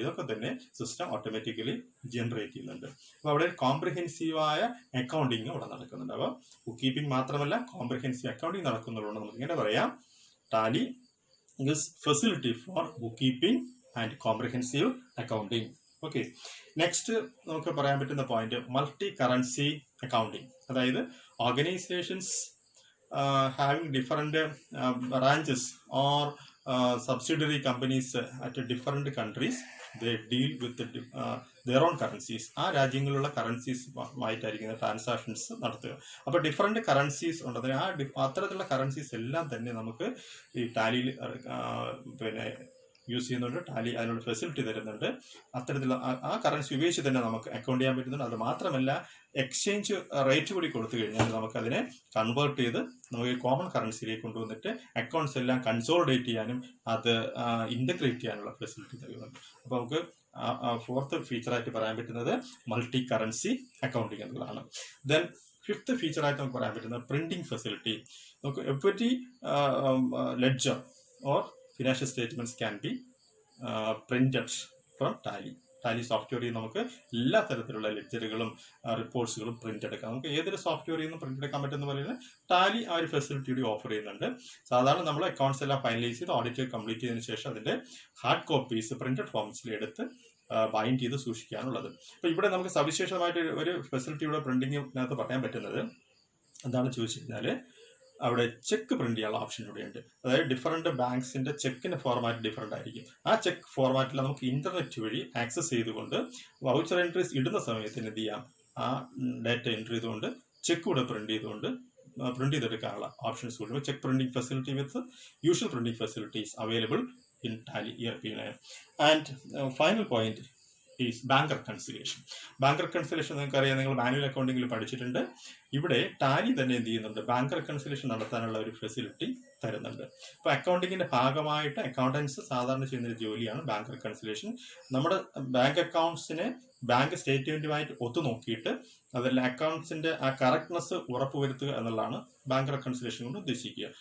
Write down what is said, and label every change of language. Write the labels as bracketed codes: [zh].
[ml] ഇതൊക്കെ തന്നെ system automatically generate ചെയ്യുന്നുണ്ട്. അപ്പോൾ അവിടെ കോംപ്രിഹെൻസീവായ അക്കൗണ്ടിങ് അവിടെ നടക്കുന്നുണ്ട്. അപ്പോൾ ബുക്ക് കീപ്പിംഗ് മാത്രമല്ല, കോംപ്രിഹെൻസീവ് അക്കൗണ്ടിങ് നടക്കുന്നതുകൊണ്ട് നമുക്ക് ഇങ്ങനെ പറയാം, [en] Tally is facility for book keeping and comprehensive accounting. [ml] Okay. Next നമുക്ക് പറയാൻ പറ്റുന്ന പോയിന്റ് മൾട്ടി കറൻസി അക്കൗണ്ടിങ്. [en] അതായത് organisations having different branches or subsidiary companies at different countries, they deal with their own currencies. [ml] ആ രാജ്യങ്ങളിലുള്ള currencies ആയിട്ടായിരിക്കുന്ന transactions നടത്തുക. അപ്പോൾ different currencies ഉണ്ടെങ്കിൽ അത്തരത്തിലുള്ള കറൻസീസ് എല്ലാം തന്നെ നമുക്ക് ഈ ടാലിയിൽ പിന്നെ യൂസ് ചെയ്യുന്നുണ്ട്. ടാലി അതിനുള്ള ഫെസിലിറ്റി തരുന്നുണ്ട്. അത്തരത്തിലുള്ള ആ കറൻസി ഉപയോഗിച്ച് തന്നെ നമുക്ക് അക്കൗണ്ട് ചെയ്യാൻ പറ്റുന്നുണ്ട്. അത് മാത്രമല്ല, എക്സ്ചേഞ്ച് റേറ്റ് കൂടി കൊടുത്തു കഴിഞ്ഞാൽ നമുക്കതിനെ കൺവേർട്ട് ചെയ്ത് നമുക്ക് കോമൺ കറൻസിയിലേക്ക് കൊണ്ടുവന്നിട്ട് അക്കൗണ്ട്സ് എല്ലാം കൺസോളിഡേറ്റ് ചെയ്യാനും അത് ഇൻ്റഗ്രേറ്റ് ചെയ്യാനുള്ള ഫെസിലിറ്റി തരുന്നുണ്ട്. അപ്പോൾ നമുക്ക് ഫോർത്ത് ഫീച്ചറായിട്ട് പറയാൻ പറ്റുന്നത് മൾട്ടി കറൻസി അക്കൗണ്ടിങ് എന്നുള്ളതാണ്. ദെൻ ഫിഫ്ത്ത് ഫീച്ചറായിട്ട് നമുക്ക് പറയാൻ പറ്റുന്നത് പ്രിന്റിംഗ് ഫെസിലിറ്റി. [en] നമുക്ക് every ledger or financial statements can be printed [ml] from Tally സോഫ്റ്റ്വെയറിൽ നമുക്ക് എല്ലാ തരത്തിലുള്ള ലെക്ചറുകളും റിപ്പോർട്ട്സുകളും പ്രിന്റ് എടുക്കാം. നമുക്ക് ഏതൊരു സോഫ്റ്റ്വെയറിൽ നിന്ന് പ്രിന്റ് എടുക്കാൻ പറ്റുന്ന പോലെ തന്നെ ടാലി ആ ഒരു ഫെസിലിറ്റി കൂടി ഓഫർ ചെയ്യുന്നുണ്ട്. സാധാരണ നമ്മൾ അക്കൗണ്ട്സ് എല്ലാം ഫൈനലൈസ് ചെയ്ത് ഓഡിറ്റ് കംപ്ലീറ്റ് ചെയ്തതിനു ശേഷം അതിന്റെ ഹാർഡ് കോപ്പീസ് പ്രിന്റഡ് ഫോംസിൽ എടുത്ത് ബൈൻഡ് ചെയ്ത് സൂക്ഷിക്കാനുള്ളത്. അപ്പൊ ഇവിടെ നമുക്ക് സവിശേഷമായിട്ട് ഒരു ഫെസിലിറ്റി ഇവിടെ പ്രിന്റിങ്ങിനകത്ത് പറയാൻ പറ്റുന്നത് എന്താണെന്ന് ചോദിച്ചു കഴിഞ്ഞാൽ അവിടെ ചെക്ക് പ്രിന്റ് ചെയ്യാനുള്ള ഓപ്ഷൻ ഇവിടെയുണ്ട്. അതായത് ഡിഫറെന്റ് ബാങ്ക്സിന്റെ ചെക്കിന്റെ ഫോർമാറ്റ് ഡിഫറെന്റ് ആയിരിക്കും. ആ ചെക്ക് ഫോർമാറ്റിൽ നമുക്ക് ഇന്റർനെറ്റ് വഴി ആക്സസ് ചെയ്തുകൊണ്ട് വൗച്ചർ എൻട്രീസ് ഇടുന്ന സമയത്തിന് എന്ത് ചെയ്യാം, ആ ഡാറ്റ എൻട്രി ചെയ്തുകൊണ്ട് ചെക്ക് കൂടെ പ്രിന്റ് ചെയ്തെടുക്കാനുള്ള ഓപ്ഷൻസ് കൂടി. [en] Cheque printing facility with usual printing facilities available in Tally ERP9. And final point is bank reconciliation. [ml] Bank reconciliation നിങ്ങൾക്കറിയാം, നിങ്ങൾ മാനുവൽ അക്കൗണ്ടിങ്ങിൽ പഠിച്ചിട്ടുണ്ട്. ഇവിടെ ടാലി തന്നെ എന്ത് ചെയ്യുന്നുണ്ട്, ബാങ്ക് റെക്കൺസിലേഷൻ നടത്താനുള്ള ഒരു ഫെസിലിറ്റി തരുന്നുണ്ട്. അപ്പോൾ അക്കൗണ്ടിങ്ങിന്റെ ഭാഗമായിട്ട് അക്കൗണ്ടൻസ് സാധാരണ ചെയ്യുന്ന ഒരു ജോലിയാണ് ബാങ്ക് റെക്കൺസിലേഷൻ. നമ്മുടെ ബാങ്ക് അക്കൗണ്ട്സിനെ ബാങ്ക് സ്റ്റേറ്റ്മെന്റുമായിട്ട് ഒത്തുനോക്കിയിട്ട് അതിൽ അക്കൗണ്ട്സിന്റെ ആ കറക്റ്റ്നെസ് ഉറപ്പുവരുത്തുക എന്നുള്ളതാണ് ബാങ്ക് റെക്കൺസിലേഷൻ കൊണ്ട് ഉദ്ദേശിക്കുക.